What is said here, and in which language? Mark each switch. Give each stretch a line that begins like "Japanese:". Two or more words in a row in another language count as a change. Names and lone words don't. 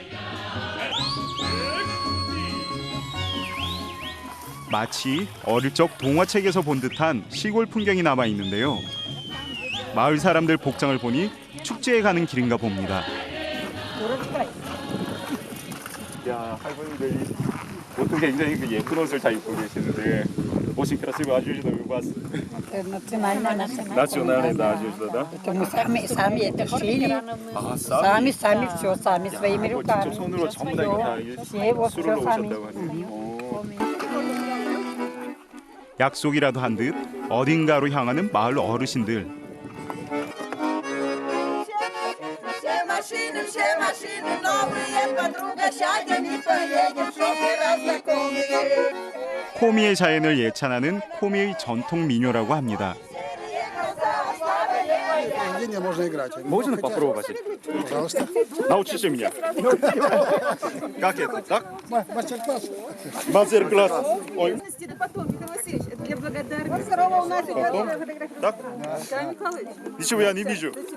Korean: 마치 어릴 적 동화책에서 본 듯한 시골 풍경이 남아 있는데요. 마을 사람들 복장을 보니 축제에 가는 길인가 봅니다. 야, 할머니들이 보통 굉장히 그 예쁜 옷을 다 입고 계시는데
Russian: очень красиво одежда у вас. Национальная. Национальная одежда, да? Это мы сами это шили.
Korean: 아,
Russian: Сами все, сами своими
Korean: 이거
Russian: руками.
Korean: 직접 손으로 전부 다 이거 다
Russian: Все вот
Korean: 수로로
Russian: все сами.
Korean: 오셨다고 하네요. 약속이라도 한 듯 어딘가로 향하는 마을 어르신들.
Russian: Все машины новые, подруга, сядем и поедем, шофера знакомые.
Korean: 코미의 자연을 예찬하는 코미의 전통 민요라고 합니다.
Russian: Можно попробовать? Пожалуйста. Научите меня. Как это? Так? Мастер-класс. Мастер-класс. Ой. Для благодарности. Потом? Так? Ничего я не вижу.